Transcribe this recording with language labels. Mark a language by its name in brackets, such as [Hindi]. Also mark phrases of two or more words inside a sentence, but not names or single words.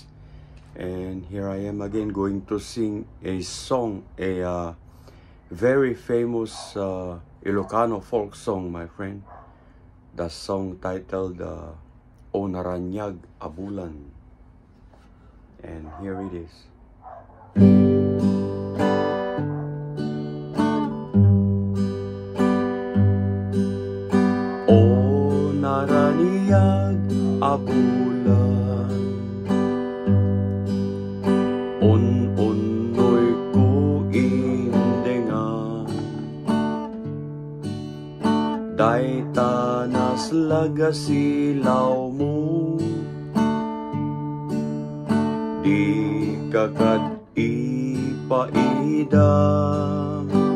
[English] And here I am again going to sing a song, a very famous Ilocano folk song, my friend. The song titled O Naranyag Abulan. And here it is. [Iloko] O naranyag abulan, un-unoy ko indengan, day tanas lagasilaw mo, di kakad ipaidam.